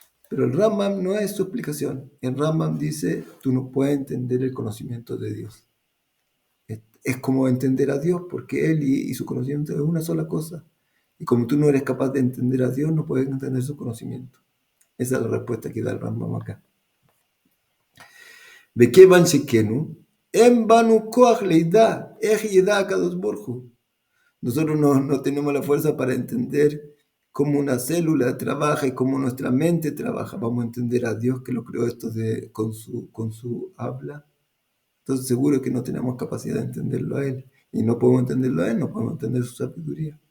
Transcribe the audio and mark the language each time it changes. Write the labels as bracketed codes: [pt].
[es] Pero el Rambam no es su explicación. El Rambam dice, tú no puedes entender el conocimiento de Dios. Es como entender a Dios, porque Él y su conocimiento es una sola cosa. Y como tú no eres capaz de entender a Dios, no puedes entender su conocimiento. Esa es la respuesta que da el Rambam acá. [he] וכיוון שכנו, אין בנו כוח לידע, איך ידע הקדוש ברוך הוא. [es] Nosotros no tenemos la fuerza para entender cómo una célula trabaja y cómo nuestra mente trabaja. Vamos a entender a Dios que lo creó esto con su habla. Entonces seguro que no tenemos capacidad de entenderlo a Él. Y no podemos entenderlo a Él, no podemos entender su sabiduría.